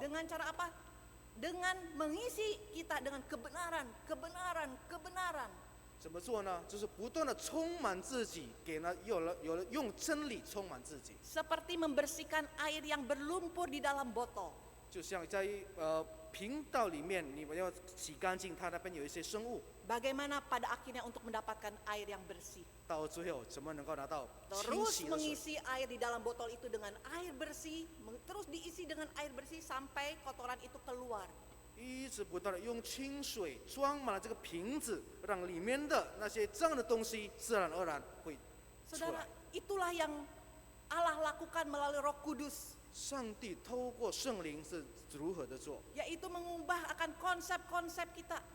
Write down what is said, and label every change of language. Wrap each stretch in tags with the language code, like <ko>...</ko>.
<id>Dengan cara apa? Dengan mengisi kita dengan kebenaran, kebenaran, kebenaran.</id> <zh>怎么做呢？就是不断的充满自己，有了用真理充满自己，</zh> <id>Seperti membersihkan air yang berlumpur di dalam botol.</id> <zh>就像在频道里面，你们要洗干净，它那边有一些生物，</zh> <id>Bagaimana pada akhirnya untuk mendapatkan air yang bersih?</id> <zh>到最后怎么能够拿到清</zh> <id>Terus</id> <zh>洗的水？</zh> <id>mengisi air di dalam botol itu dengan air bersih, terus diisi dengan air bersih sampai kotoran itu keluar.</id> <zh>一直不断的用清水装满了这个瓶子，让里面的那些脏的东西自然而然会出</zh> <id>Saudara,</id> <zh>来。</zh> <id>itulah yang Allah lakukan melalui Roh Kudus,</id> <zh>上帝透过圣灵是如何的做，</zh> <id>yaitu mengubah akan konsep-konsep kita,</id>